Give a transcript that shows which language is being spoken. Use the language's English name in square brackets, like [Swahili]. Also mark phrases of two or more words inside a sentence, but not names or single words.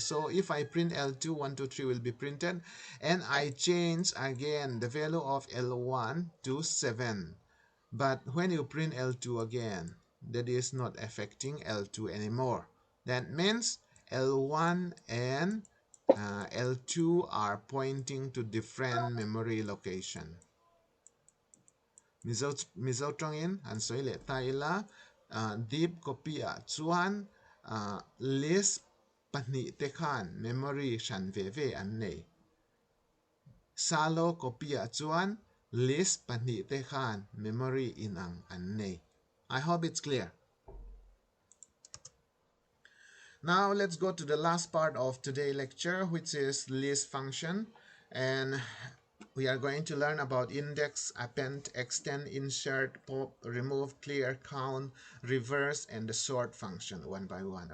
[English] So if I print L2, 1 2 3 will be printed, and I change again the value of L1 to 7. But when you print L2 again, that is not affecting L2 anymore. That means L1 and L2 are pointing to different memory location. [Mizo] Mizo trongin an soile taila [English] deep copy [Mizo] chuan list pahnih te khan memory shan ve an nei. Salo copy chuan list pahnih te khan memory inang an nei. [English] I hope it's clear. Now let's go to the last part of today's lecture, which is list function, and we are going to learn about index, append, extend, insert, pop, remove, clear, count, reverse, and the sort function one by one.